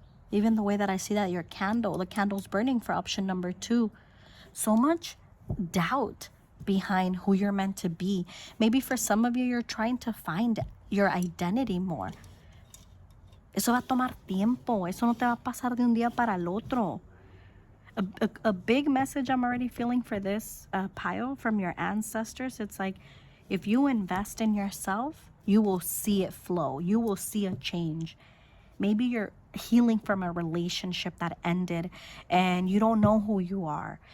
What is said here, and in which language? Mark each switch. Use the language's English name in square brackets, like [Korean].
[English] Even the way that I see that the candle's burning for option number 2. So much doubt behind who you're meant to be. Maybe for some of you, you're trying to find your identity more. [Spanish] Eso va a tomar tiempo. Eso no te va a pasar de un día para el otro. [English] A big message I'm already feeling for this pile from your ancestors. It's like, if you invest in yourself, you will see it flow. You will see a change. Maybe you're healing from a relationship that ended and you don't know who you are.